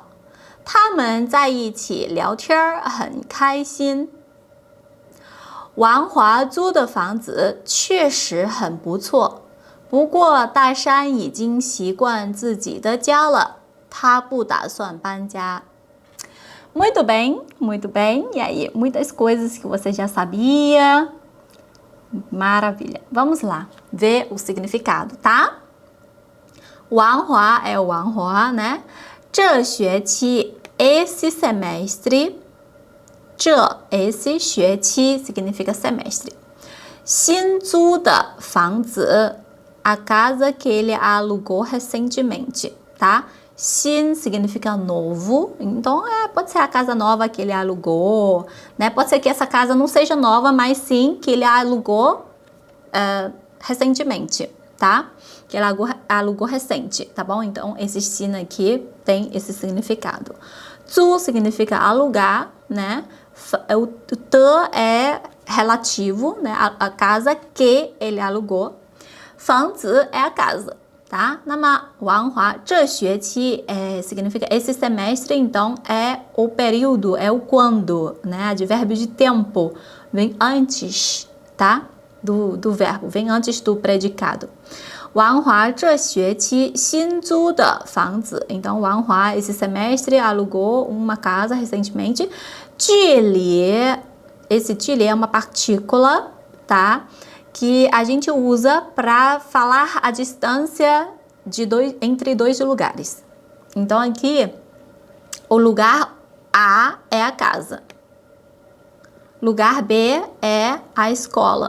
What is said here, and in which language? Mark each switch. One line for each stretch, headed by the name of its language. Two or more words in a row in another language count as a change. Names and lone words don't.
Chinese: 他们在一起聊天很开心。王华租的房子确实很不错。不过大山已经习惯自己的家了，他不打算搬家。
Portuguese: Muito bem, muito bem. E aí, muitas coisas que você já sabia. Maravilha. Vamos lá ver o significado, tá? Wang Hua é o Wang Hua, né?
Chinese: 这学期
Portuguese: esse semestre. 这 esse 学期 significa semestre.
Chinese: 新租的房子
Portuguese: a casa que ele alugou recentemente, tá? Xin significa novo, então pode ser a casa nova que ele alugou, né? Pode ser que essa casa não seja nova, mas sim que ele alugou recentemente, tá? Que ele alugou recente, tá bom? Então, esse xin aqui tem esse significado. Zu significa alugar, né? O te é relativo, né? A casa que ele alugou. 房子 é a casa, tá?
Chinese: 那么 Wang Hua 这学期
Portuguese: significa esse semestre, então é o período, é o quando, né? Advérbio de tempo, vem antes, tá? Do verbo, vem antes do predicado.
Chinese: Wang Hua 这学期新租的房子,
Portuguese: então Wang Hua esse semestre alugou uma casa recentemente. 距离 esse 距离 é uma partícula, tá? Que a gente usa para falar a distância entre dois lugares. Então, aqui, o lugar A é a casa. Lugar B é a escola.